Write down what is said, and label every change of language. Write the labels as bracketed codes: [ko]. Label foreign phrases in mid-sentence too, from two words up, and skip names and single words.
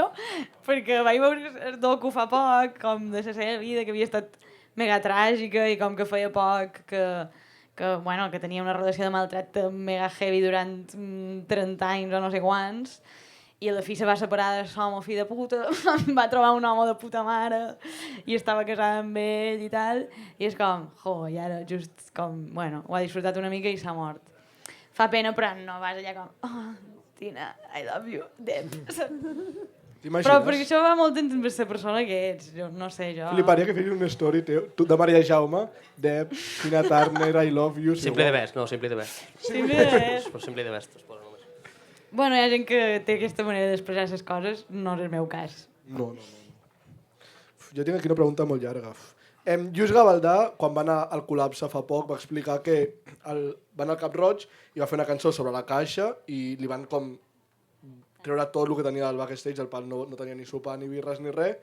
[ca] Perquè vaig veure el docu fa poc, com de la seva vida, que havia estat mega tràgica i com que feia poc, que tenia una relació de maltracte mega heavy durant 30 anys o no sé quants, i a la fi se va separar de l'home fill de puta, va trobar un home de puta mare i estava casada amb ell i tal, i és com, i ara just com, bueno, ho ha disfrutat una mica i s'ha mort. Fa pena, però no vas allà com, Tina, [en] I love you, [ca] Deb. Però perquè això va molt amb la persona que ets, jo no sé, jo... Fliparia que fessis una story teu, tu de Maria Jaume, Deb, Tina Turner, [en] I love you... Simply the best, no, Simply the best. Simply the best. [ca] Però [en] Simply the best [ca] es posa només. Bueno, hi ha gent que té aquesta manera d'expressar les coses, no és el meu cas. No. Jo tinc aquí una pregunta molt llarga. Lluís Gavaldà, quan va anar al col·lapse fa poc, va explicar que va anar al Cap Roig i va fer una cançó sobre la caixa i li van com treure tot el que tenia del backstage, el pal no tenia ni sopar, ni birres, ni res.